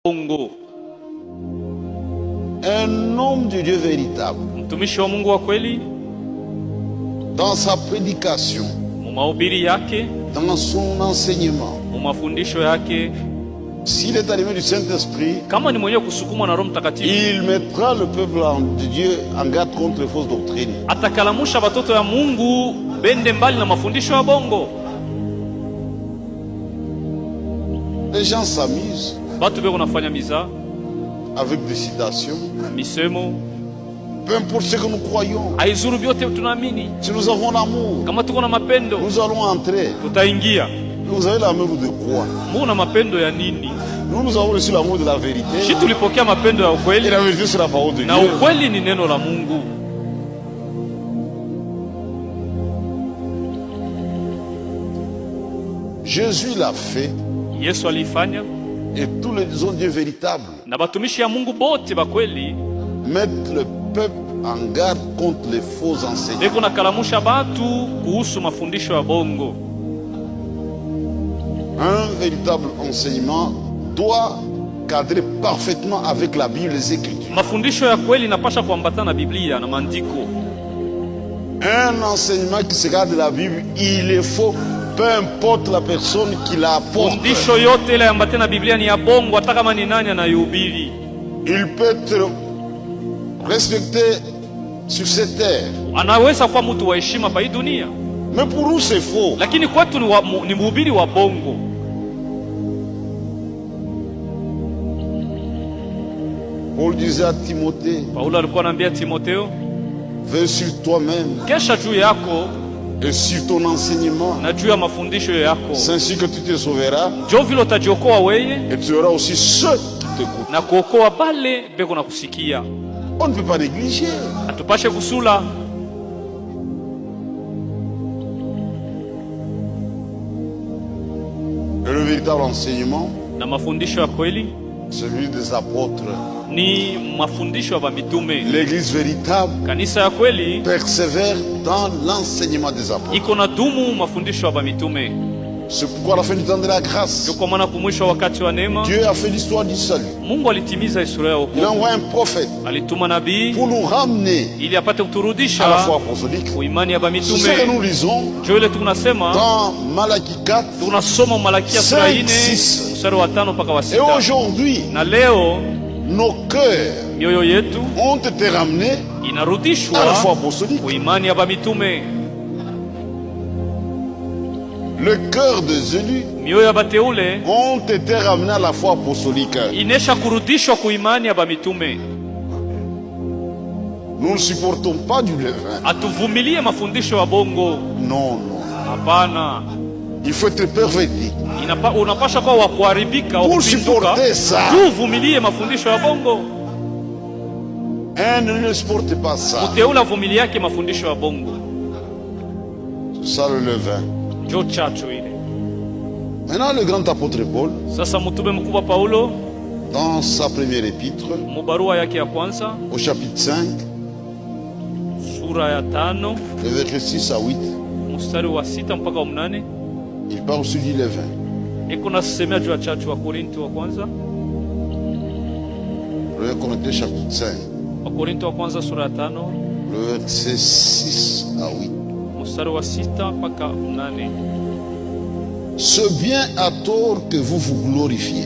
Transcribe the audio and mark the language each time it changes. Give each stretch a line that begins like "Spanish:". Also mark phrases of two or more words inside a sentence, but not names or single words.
Swahili: Mungu.
French: Un homme de Dieu véritable,
Swahili: Mtumishi wa Mungu wa kweli,
French: dans sa prédication,
Swahili: mu mahubiri yake,
French: dans son enseignement,
Swahili: mu mafundisho yake,
French: s'il est animé du Saint-Esprit,
Swahili: kama ni mwenye kusukumwa na Roho Mtakatifu,
French: il mettra le peuple de Dieu en garde contre les fausses doctrines.
Swahili: atakalamusha watoto ya Mungu bende mbali na mafundisho ya bongo.
French: Les gens s'amusent
Swahili: Batu beko nafanya miza
French: avec des citations.
Swahili: misemo,
French: Peu importe ce que nous croyons,
Swahili: haizuru vyote tunaamini.
French: si nous avons l'amour,
Swahili: Kama tuko na mapendo
French: nous allons entrer.
Swahili: tutaingia.
French: Vous avez l'amour de quoi?
Swahili: Mungu na mapendo ya nini?
French: Nous avons reçu l'amour de la Shi vérité.
Swahili: tulipokea mapendo ya
French: Et
Swahili: ukweli,
French: la vérité, c'est la parole de
Swahili: na
French: Dieu.
Swahili: ukweli ni neno la Mungu.
French: Jésus l'a fait.
Swahili: Yesu alifanya,
French: Et tous les hommes de Dieu véritables
Swahili: na batumishi ya Mungu bote ba kweli
French: mettent le peuple en garde contre les faux enseignants.
Swahili: beko nakalamusha batu kuhusu mafundisho ya bongo.
French: Un véritable enseignement doit cadrer parfaitement avec la Bible et les Écritures.
Swahili: Mafundisho ya kweli inapasha kuambatana na Biblia na maandiko.
French: Un enseignement qui se garde de la Bible, il est faux, peu importe la personne qui la apporte.
Swahili: Fundisho yote ile ambatana na Biblia ni ya bongo, hata kama ni nani anayehubiri.
French: Il peut être respecté sur cette terre,
Swahili: Anaweza kuwa mtu wa heshima pa hii dunia,
French: mais pour nous c'est faux.
Swahili: lakini kwetu ni mhubiri wa bongo.
French: Paul disait à Timothée,
Swahili: Paulo alikuwa anaambia Timotheo,
French: veille sur toi-même
Swahili: kesha juu yako
French: et sur ton enseignement.
Swahili: na juu ya mafundisho yako,
French: C'est ainsi que tu te sauveras
Swahili: njo vile utajiokoa weye
French: et tu auras aussi ceux qui t'écoutent.
Swahili: na kuokoa bale beko na kusikia.
French: On ne peut pas négliger.
Swahili: Hatupashe kusula.
French: Et le véritable enseignement,
Swahili: Na mafundisho ya kweli
French: celui des apôtres.
Swahili: ni mafundisho ya mitume.
French: L'église véritable
Swahili: Kanisa ya kweli
French: persévère dans l'enseignement des apôtres.
Swahili: iko na dumu mafundisho ya mitume.
French: C'est pourquoi à la fin du temps de la grâce,
Swahili: Kwa maana kumwisho wakati wa neema,
French: Dieu a fait l'histoire du salut.
Swahili: Mungu alitimiza historia ya
French: Il a
Swahili: wokovu.
French: envoyé un prophète
Swahili: Alituma nabii
French: pour nous ramener
Swahili: ili apate
French: à la
Swahili: kuturudisha
French: foi apostolique.
Swahili: kuimani ya
French: C'est ce que nous
Swahili: mitume.
French: lisons
Swahili: Njo ile tunasema,
French: dans Malachie 4.
Swahili: tunasoma Malakia sura 5, 4 6. mstari wa 5 mpaka wa
French: Et
Swahili: 6.
French: aujourd'hui,
Swahili: Na leo
French: nos cœurs
Swahili: mioyo yetu
French: ont été ramenés à la foi
Swahili: inarudishwa
French: apostolique.
Swahili: kuimani ya mitume.
French: Le cœur des élus
Swahili: Mioyo ya bateule
French: ont été ramenés à la foi apostolique.
Swahili: inesha kurudishwa kuimani ya mitume.
French: Nous ne supportons pas du levain.
Swahili: Atuvumilie mafundisho ya bongo,
French: Non, non.
Swahili: hapana.
French: Il faut être perverti
Swahili: Unapasha kuwa wa kuharibika, wa
French: pour
Swahili: kupinduka,
French: supporter ça.
Swahili: tu uvumilie mafundisho ya bongo.
French: Un ne supporte pas ça.
Swahili: Mteule avumilie yake mafundisho ya bongo,
French: C'est ça le levain.
Swahili: njo chachu ile.
French: Maintenant, le grand apôtre Paul,
Swahili: Sasa mtume mkubwa Paulo
French: dans sa première épître,
Swahili: mubarua yake ya kwanza
French: au chapitre 5,
Swahili: sura ya 5
French: le verset 6 à 8,
Swahili: mstari wa 6 mpaka wa 8
French: il parle aussi du levain.
Swahili: iko nasemea juu ya chachu. Wa Korinto wa kwanza,
French: Le Corinthiens chapitre 5,
Swahili: wa Korinto wa kwanza sura ya 5
French: le verset 6 à 8.
Swahili: mstari wa 6 mpaka 8.
French: C'est bien à tort que vous vous glorifiez.